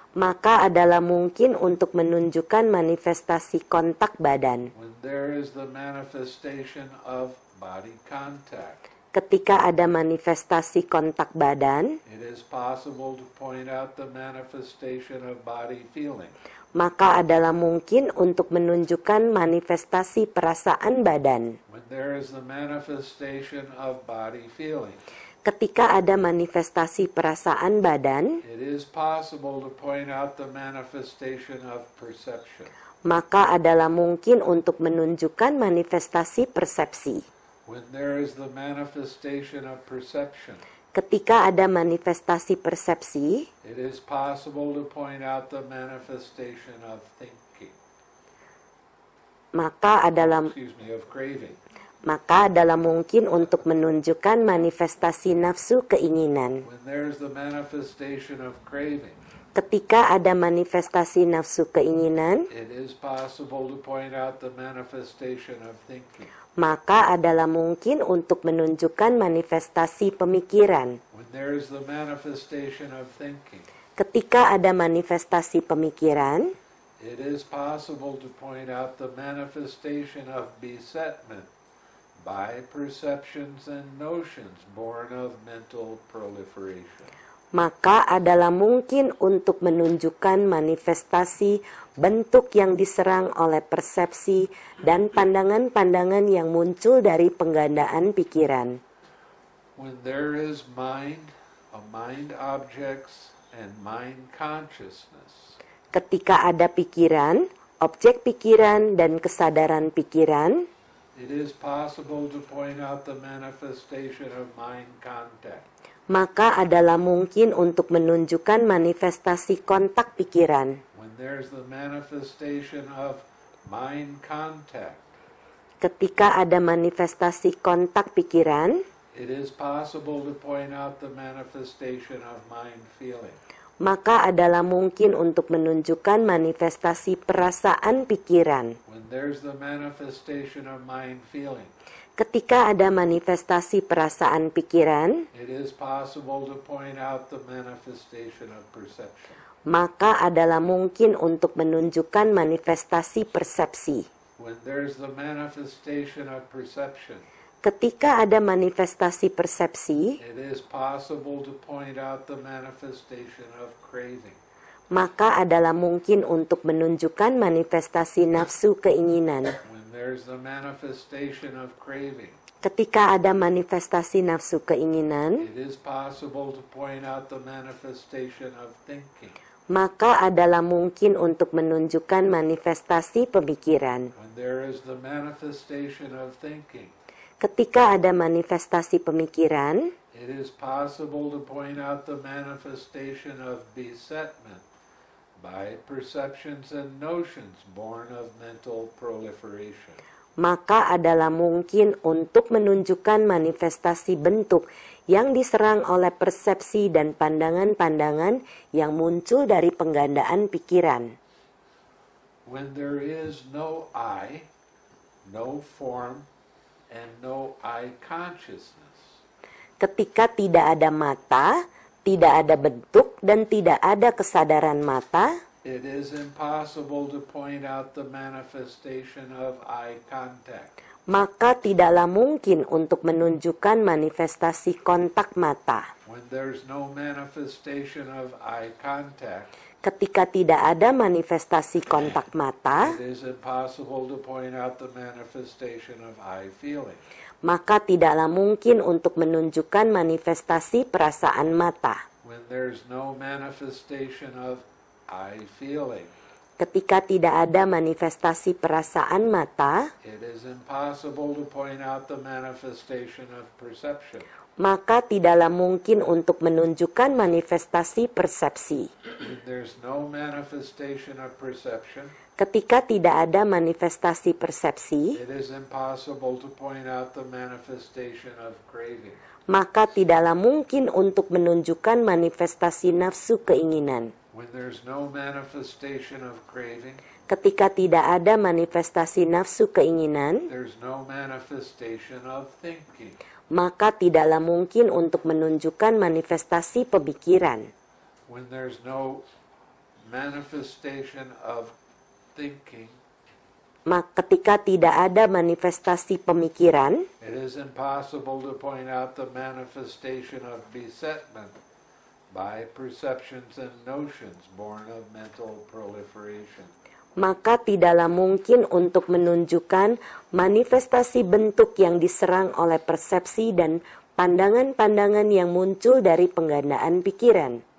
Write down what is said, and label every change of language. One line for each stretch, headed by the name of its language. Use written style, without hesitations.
Indonesian: maka adalah mungkin untuk menunjukkan manifestasi kontak badan.
English: When there is the manifestation of body contact,
Indonesian: Ketika ada manifestasi kontak badan,
English: it is possible to point out the manifestation of body feeling.
Indonesian: maka adalah mungkin untuk menunjukkan manifestasi perasaan badan.
English: When there is the manifestation of body feeling,
Indonesian: Ketika ada manifestasi perasaan badan,
English: it is possible to point out the manifestation of perception.
Indonesian: maka adalah mungkin untuk menunjukkan manifestasi persepsi.
English: When there is the manifestation of perception,
Indonesian: Ketika ada manifestasi persepsi,
English: it is possible to point out the manifestation of thinking.
Indonesian: maka adalah
English: Of craving.
Indonesian: mungkin untuk menunjukkan manifestasi nafsu keinginan.
English: When there is the manifestation of craving,
Indonesian: Ketika ada manifestasi nafsu keinginan,
English: it is possible to point out the manifestation of thinking.
Indonesian: maka adalah mungkin untuk menunjukkan manifestasi pemikiran.
English: When there is the manifestation of thinking,
Indonesian: Ketika ada manifestasi pemikiran,
English: it is possible to point out the manifestation of besetment by perceptions and notions born of mental proliferation.
Indonesian: maka adalah mungkin untuk menunjukkan manifestasi bentuk yang diserang oleh persepsi dan pandangan-pandangan yang muncul dari penggandaan pikiran.
English: When there is mind, a mind objects, and mind consciousness,
Indonesian: Ketika ada pikiran, objek pikiran, dan kesadaran pikiran,
English: it is possible to point out the manifestation of mind contact.
Indonesian: maka adalah mungkin untuk menunjukkan manifestasi kontak pikiran.
English: When there's the manifestation of mind contact,
Indonesian: Ketika ada manifestasi kontak pikiran,
English: it is possible to point out the manifestation of mind feeling.
Indonesian: maka adalah mungkin untuk menunjukkan manifestasi perasaan pikiran.
English: When there's the manifestation of mind feeling,
Indonesian: Ketika ada manifestasi perasaan pikiran,
English: it is possible to point out the manifestation of perception.
Indonesian: maka adalah mungkin untuk menunjukkan manifestasi persepsi.
English: When there's the manifestation of perception,
Indonesian: Ketika ada manifestasi persepsi,
English: it is possible to point out the manifestation of craving.
Indonesian: maka adalah mungkin untuk menunjukkan manifestasi nafsu keinginan.
English: When there's the manifestation of craving,
Indonesian: Ketika ada manifestasi nafsu keinginan,
English: it is possible to point out the manifestation of thinking.
Indonesian: maka adalah mungkin untuk menunjukkan manifestasi pemikiran.
English: When there is the manifestation of thinking,
Indonesian: Ketika ada manifestasi pemikiran,
English: it is possible to point out the manifestation of besetment by perceptions and notions born of mental proliferation.
Indonesian: maka adalah mungkin untuk menunjukkan manifestasi bentuk yang diserang oleh persepsi dan pandangan-pandangan yang muncul dari penggandaan pikiran.
English: When there is no I, no form, and no I consciousness,
Indonesian: Ketika tidak ada mata, tidak ada bentuk, dan tidak ada kesadaran mata,
English: it is impossible to point out the manifestation of eye contact.
Indonesian: maka tidaklah mungkin untuk menunjukkan manifestasi kontak mata.
English: When there's no manifestation of eye contact,
Indonesian: Ketika tidak ada manifestasi kontak mata,
English: it is impossible to point out the manifestation of eye feeling.
Indonesian: maka tidaklah mungkin untuk menunjukkan manifestasi perasaan mata.
English: When there's no manifestation of eye feeling,
Indonesian: Ketika tidak ada manifestasi perasaan mata,
English: it is impossible to point out the manifestation of perception.
Indonesian: maka tidaklah mungkin untuk menunjukkan manifestasi persepsi.
English: When there's no manifestation of perception,
Indonesian: Ketika tidak ada manifestasi persepsi,
English: it is impossible to point out the manifestation of craving.
Indonesian: maka tidaklah mungkin untuk menunjukkan manifestasi nafsu keinginan.
English: When there's no manifestation of craving,
Indonesian: Ketika tidak ada manifestasi nafsu keinginan,
English: there's no manifestation of thinking.
Indonesian: maka tidaklah mungkin untuk menunjukkan manifestasi pemikiran.
English: When there's no manifestation of thinking,
Indonesian: Ketika tidak ada manifestasi pemikiran,
English: it is impossible to point out the manifestation of besetment by perceptions and notions born of mental proliferation.
Indonesian: maka tidaklah mungkin untuk menunjukkan manifestasi bentuk yang diserang oleh persepsi dan pandangan-pandangan yang muncul dari penggandaan pikiran.